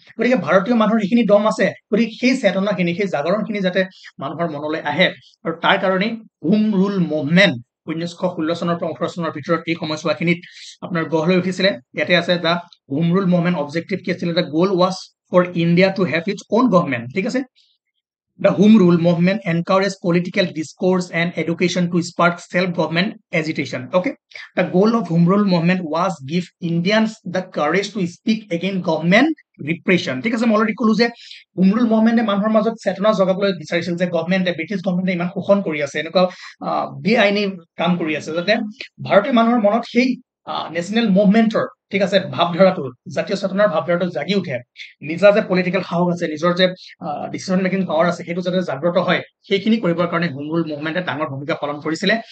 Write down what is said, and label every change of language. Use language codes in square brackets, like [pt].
[as] গতিকে ভাৰতীয় মানুহৰ সেইখিনি দম আছে, গতিকে সেই চেতনাখিনি, সেই জাগৰণখিনি যাতে মানুহৰ মনলৈ আহে, আৰু তাৰ কাৰণেই হোম ৰুল মুভমেণ্ট 1916 চনৰ পৰা 18 চনৰ ভিতৰত এই সময়ছোৱাখিনিত আপোনাৰ গঢ় লৈ উঠিছিলে। ইয়াতে আছে [en] the home rule movement objective [as] কি আছিলে? [en] the goal was for India to have its own government, [as] ঠিক আছে। [en] The Home Rule movement encouraged political discourse and education to spark self-government agitation. Okay, the goal of Home Rule movement was give Indians the courage to speak against government repression. [as] ঠিক আছে, মই already কলো যে home rule মুভমেণ্টে মানুহৰ মাজত চেতনা জগাবলৈ বিচাৰিছিল যে গভৰ্নমেণ্টে, ব্ৰিটিছ গভৰ্নমেণ্টে ইমান শোষণ কৰি আছে, এনেকুৱা বেআইনী কাম কৰি আছে, যাতে ভাৰতীয় মানুহৰ মনত সেই নেশ্যনেল মুভমেণ্টৰ, ঠিক আছে, ভাৱধাৰাটো, জাতীয় চেতনাৰ ভাৱধাৰাটো জাগি উঠে, নিজা যে পলিটিকেল সাহস আছে, নিজৰ যে ডিচিশন মেকিং পাৱাৰ আছে, সেইটো যাতে জাগ্ৰত হয়, সেইখিনি কৰিবৰ কাৰণে হোম ৰুল মুভমেণ্টে ডাঙৰ ভূমিকা পালন কৰিছিলে।